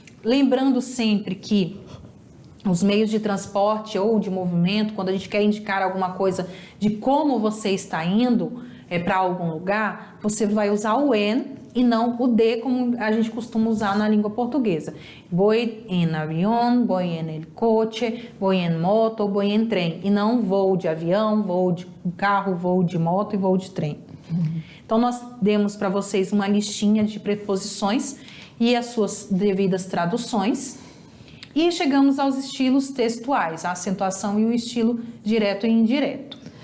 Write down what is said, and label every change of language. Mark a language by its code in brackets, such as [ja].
[pt] Lembrando sempre que os meios de transporte ou de movimento, quando a gente quer indicar alguma coisa de como você está indo para algum lugar, você vai usar o en e não o de, como a gente costuma usar na língua portuguesa. [es] Voy en avión, voy en el coche, voy en moto, voy en trem. [pt] E não vou de avião, vou de carro, vou de moto e vou de trem. Então, nós demos para vocês uma listinha de preposições e as suas devidas traduções. E chegamos aos estilos textuais, a acentuação e o estilo direto e indireto.